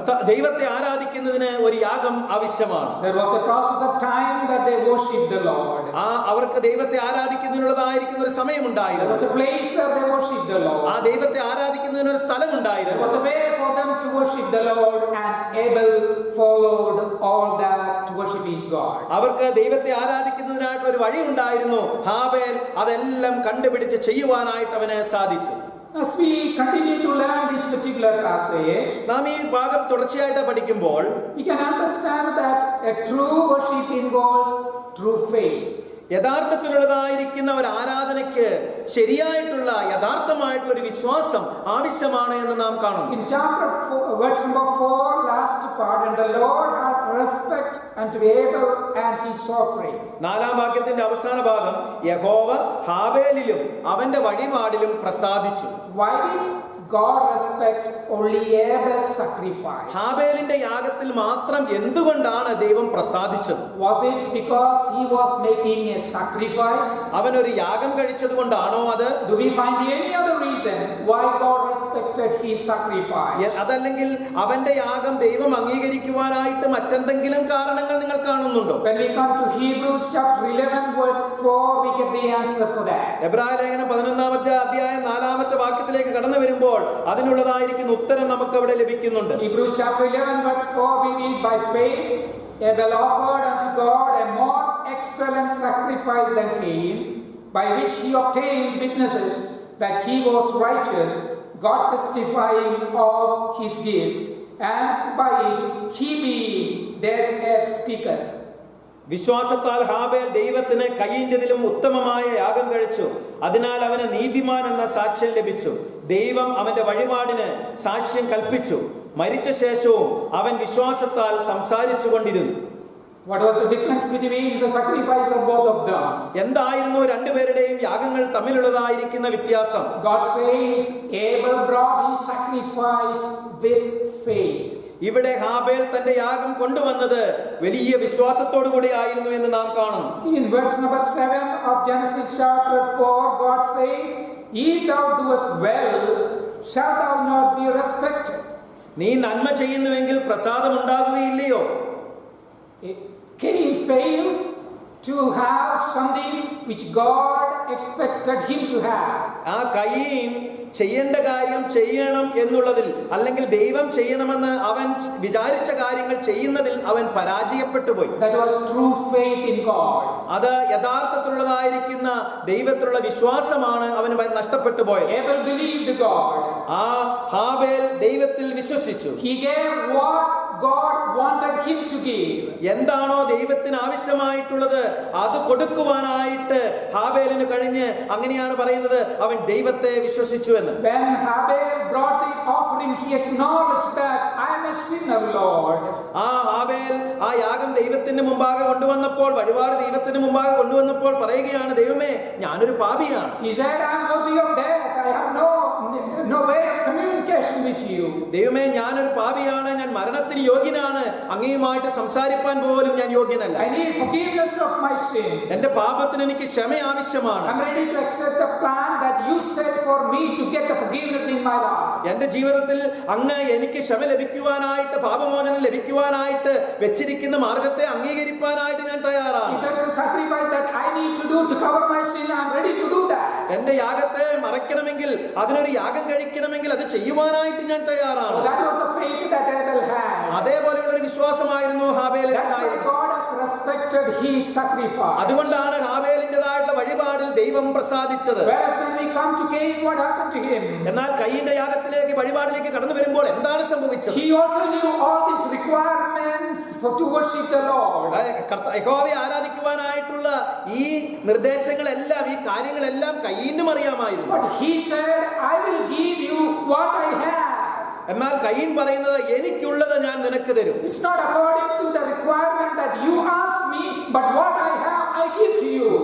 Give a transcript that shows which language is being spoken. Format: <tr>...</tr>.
<ml>ദൈവത്തെ ആരാധിക്കുന്നതിന് ഒരു യാഗം ആവശ്യമാണ്.</ml> <en>There was a process of time that they worshiped the Lord.</en> <ml>അവർക്ക് ദൈവത്തെ ആരാധിക്കുന്നതിനുള്ളതായിരിക്കുന്ന ഒരു സമയമുണ്ടായിരുന്നു.</ml> <en>There was a place where they worshiped the Lord.</en> <ml>ആ ദൈവത്തെ ആരാധിക്കുന്നതിന് ഒരു സ്ഥലമുണ്ടായിരുന്നു.</ml> <en>There was a way for them to worship the Lord, and Abel followed all that to worship his God.</en> <ml>അവർക്ക് ദൈവത്തെ ആരാധിക്കുന്നതിനായിട്ട് ഒരു വഴി ഉണ്ടായിരുന്നു. ഹാബേൽ അതെല്ലാം കണ്ടുപിടിച്ച് ചെയ്യുവാനായിട്ട് അവന് സാധിച്ചു.</ml> <en>As we continue to learn this particular passage,</en> <ml>നാം ഈ ഭാഗം തുടർച്ചയായിട്ട് പഠിക്കുമ്പോൾ</ml> <en>we can understand that a true worship involves true faith.</en> <ml>യഥാർത്ഥത്തിലുള്ളതായിരിക്കുന്ന ഒരു ആരാധനയ്ക്ക് ശരിയായിട്ടുള്ള യഥാർത്ഥമായിട്ടുള്ള ഒരു വിശ്വാസം ആവശ്യമാണ് എന്ന് നാം കാണുന്നു.</ml> <en>In chapter 4, verse number 4, last part, and the Lord had respect unto Abel and his offering.</en> <ml>4-ാം വാക്യത്തിന്റെ അവസാന ഭാഗം, യഹോവ ഹാബേലിലും അവന്റെ വഴിപാടിലും പ്രസാദിച്ചു.</ml> <en>Why did God respects only Abel's sacrifice?</en> <ml>ഹാബേലിന്റെ യാഗത്തിൽ മാത്രം എന്തുകൊണ്ടാണ് ദൈവം പ്രസാദിച്ചത്?</ml> <en>Was it because he was making a sacrifice?</en> <ml>അവൻ ഒരു യാഗം കഴിച്ചത് കൊണ്ടാണോ അത്?</ml> <en>Do we find any other reason why God respected his sacrifice?</en> <ml>അതല്ലെങ്കിൽ അവന്റെ യാഗം ദൈവം അംഗീകരിക്കുവാനായിട്ട് മറ്റെന്തെങ്കിലും കാരണങ്ങൾ നിങ്ങൾ കാണുന്നുണ്ടോ?</ml> <en>When we come to Hebrews chapter 11 verse 4, we get the answer for that.</en> <ml>എബ്രായ ലേഖനം 11-ാമത്തെ അധ്യായം 4-ാമത്തെ വാക്യത്തിലേക്ക് കടന്നു വരുമ്പോൾ അതിനുള്ളതായിരിക്കുന്ന ഉത്തരം നമുക്ക് അവിടെ ലഭിക്കുന്നുണ്ട്.</ml> <en>Hebrews chapter 11 verse 4, we read, by faith Abel offered unto God a more excellent sacrifice than Cain, by which he obtained witnesses that he was righteous, God testifying of his gifts, and by it he being dead yet speaketh.</en> <ml>വിശ്വാസത്താൽ ഹാബേൽ ദൈവത്തിന് കയീന്റെതിലും ഉത്തമമായ യാഗം കഴിച്ചു, അതിനാൽ അവന് നീതിമാൻ എന്ന സാക്ഷ്യം ലഭിച്ചു. ദൈവം അവന്റെ വഴിപാടിന് സാക്ഷ്യം കൽപ്പിച്ചു. മരിച്ച ശേഷവും അവൻ വിശ്വാസത്താൽ സംസാരിച്ചു കൊണ്ടിരുന്നു.</ml> <en>What was the difference between the sacrifice of both of them?</en> <ml>എന്തായിരുന്നു രണ്ടുപേരുടെയും യാഗങ്ങൾ തമ്മിലുള്ളതായിരിക്കുന്ന വ്യത്യാസം?</ml> <en>God says Abel brought his sacrifice with faith.</en> <ml>ഇവിടെ ഹാബേൽ തന്റെ യാഗം കൊണ്ടുവന്നത് വലിയ വിശ്വാസത്തോടു കൂടി ആയിരുന്നു എന്ന് നാം കാണുന്നു.</ml> <en>In verse number 7 of Genesis chapter 4, God says, if thou doest well, shalt thou not be respected?</en> <ml>നീ നന്മ ചെയ്യുന്നുവെങ്കിൽ പ്രസാദം ഉണ്ടാകുകയില്ലയോ?</ml> <en>Cain failed to have something which God expected him to have.</en> <ml>ആ കയീൻ ചെയ്യേണ്ട കാര്യം ചെയ്യണം എന്നുള്ളതിൽ, അല്ലെങ്കിൽ ദൈവം ചെയ്യണമെന്ന് അവൻ വിചാരിച്ച കാര്യങ്ങൾ ചെയ്യുന്നതിൽ അവൻ പരാജയപ്പെട്ടു പോയി.</ml> <en>That was true faith in God.</en> <ml>അത് യഥാർത്ഥത്തിലുള്ളതായിരിക്കുന്ന ദൈവത്തിലുള്ള വിശ്വാസമാണ് അവന് നഷ്ടപ്പെട്ടു പോയത്.</ml> <en>Abel believed God.</en> <ml>ആ ഹാബേൽ ദൈവത്തിൽ വിശ്വസിച്ചു.</ml> <en>He gave what God wanted him to give.</en> <ml>എന്താണോ ദൈവത്തിന് ആവശ്യമായിട്ടുള്ളത് അത് കൊടുക്കുവാനായിട്ട് ഹാബേലിന് കഴിഞ്ഞ്. അങ്ങനെയാണ് പറയുന്നത്, അവൻ ദൈവത്തെ വിശ്വസിച്ചു എന്ന്.</ml> <en>When Abel brought the offering, he acknowledged that I am a sinner, Lord.</en> <ml>ആ ഹാബേൽ ആ യാഗം ദൈവത്തിന് മുമ്പാകെ കൊണ്ടുവന്നപ്പോൾ, വഴിപാട് ദൈവത്തിന് മുമ്പാകെ കൊണ്ടുവന്നപ്പോൾ പറയുകയാണ്, ദൈവമേ ഞാനൊരു പാപിയാണ്.</ml> <en>He said, I am worthy of death. I have no way of communication with you.</en> <ml>ദൈവമേ ഞാനൊരു പാപിയാണ്, ഞാൻ മരണത്തിന് യോഗ്യനാണ്, അങ്ങയുമായിട്ട് സംസാരിപ്പാൻ പോലും ഞാൻ യോഗ്യനല്ല.</ml> <en>I need forgiveness of my sin.</en> <ml>എന്റെ പാപത്തിന് എനിക്ക് ക്ഷമ ആവശ്യമാണ്.</ml> <en>I'm ready to accept the plan that you set for me to get the forgiveness in my life.</en> <ml>എന്റെ ജീവിതത്തിൽ അങ്ങ് എനിക്ക് ക്ഷമ ലഭിക്കുവാനായിട്ട്, പാപമോചനം ലഭിക്കുവാനായിട്ട് വെച്ചിരിക്കുന്ന മാർഗത്തെ അംഗീകരിക്കാനായിട്ട് ഞാൻ തയ്യാറാണ്.</ml> <en>If that's a sacrifice that I need to do to cover my sin, I'm ready to do that.</en> <ml>എന്റെ യാഗത്തെ മറയ്ക്കണമെങ്കിൽ, അതിനൊരു യാഗം കഴിക്കണമെങ്കിൽ അത് ചെയ്യുവാനായിട്ട് ഞാൻ തയ്യാറാണ്.</ml> <en>That was the faith that Abel had.</en> <ml>അതേപോലെയുള്ള ഒരു വിശ്വാസമായിരുന്നു ഹാബേലിന്.</ml> <en>That's why God has respected his sacrifice.</en> <ml>അതുകൊണ്ടാണ് ഹാബേലിന്റേതായിട്ടുള്ള വഴിപാടിൽ ദൈവം പ്രസാദിച്ചത്.</ml> <en>Whereas when we come to Cain, what happened to him?</en> <ml>എന്നാൽ കയീന്റെ യാഗത്തിലേക്ക്, വഴിപാടിലേക്ക് കടന്നു വരുമ്പോൾ എന്താണ് സംഭവിച്ചത്?</ml> <en>He also knew all these requirements to worship the Lord.</en> <ml>യഹോവയെ ആരാധിക്കുവാനായിട്ടുള്ള ഈ നിർദ്ദേശങ്ങളെല്ലാം, ഈ കാര്യങ്ങളെല്ലാം കയീനും അറിയാമായിരുന്നു.</ml> <en>But he said, I will give you what I have.</en> <ml>എന്നാൽ കയീൻ പറയുന്നത്, എനിക്കുള്ളത് ഞാൻ നിനക്ക് തരും.</ml> <en>It's not according to the requirement that you ask me, but what I have I give to you.</en>